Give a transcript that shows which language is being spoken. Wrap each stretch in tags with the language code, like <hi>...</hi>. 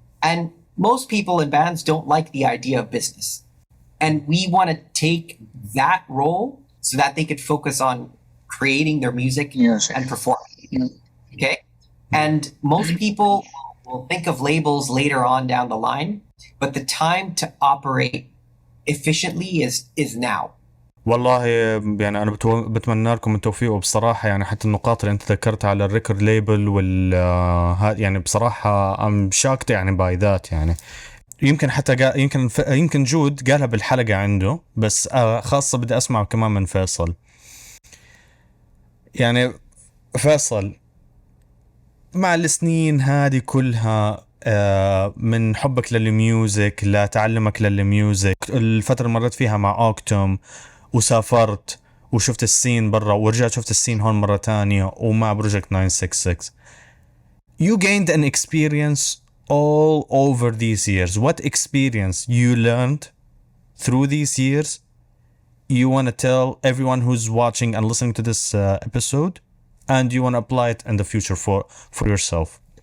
<en>And most people in bands don't like the idea of business. And we want to take that role so that they could focus on creating their music and performing. Okay? And most people will think of labels later on down the line, but the time to operate efficiently is now.</en> <ar>والله يعني أنا بتمنى لكم التوفيق. وبصراحة يعني حتى النقاط اللي أنت ذكرتها على الريكورد ليبل يعني بصراحة I'm shocked يعني by that. يعني يمكن حتى يمكن جود قالها بالحلقة عنده، بس خاصة بدي أسمع كمان من فيصل. يعني فيصل مع السنين هذه كلها من حبك للميوزك لتعلمك للميوزك، الفترة اللي مرت فيها مع أوكتوم وسافرت وشفت السين برا ورجعت شفت السين هون مرة تانية ومع بروجكت 966،</ar> <en>you gained an experience all over these years. What experience you learned through these years you want to tell everyone who's watching and listening to this episode, and you want to apply it in the future for yourself?</en>